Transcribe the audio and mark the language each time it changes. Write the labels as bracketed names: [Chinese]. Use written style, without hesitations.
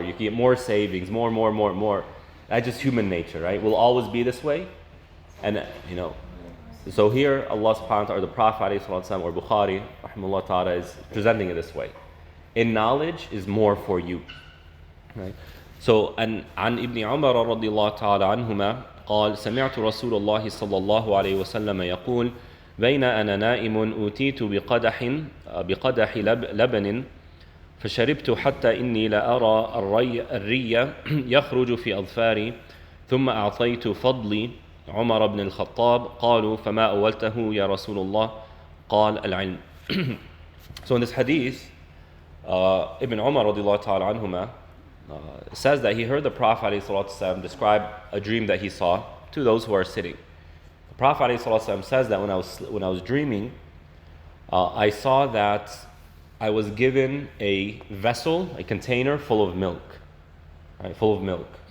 [English] You could get more savings. More. That's just human nature, right? We'll always be this way. And, so here Allah subhanahu wa ta'ala, or the Prophet or Bukhari, rahimahullah ta'ala, is presenting it this way. In knowledge is more for you, right? [Arabic] So, عن ابن عمر رضي الله تعالى عنهما قال سمعت رسول الله صلى الله عليه وسلم يقول بين أنا نائم أوتيت بقدح لبن فشربت حتى إني لأرى الري يخرج في أظفاري ثم أعطيت فضلي عمر بن الخطاب قالوا فما أولته يا رسول الله قال العلم. [English] So in this hadith, Ibn Umar radiallahu ta'ala anhuma says that he heard the Prophet ﷺ describe a dream that he saw to those who are sitting. The Prophet ﷺ says that when I was dreaming, I saw that I was given a vessel, a container full of milk, right, full of milk.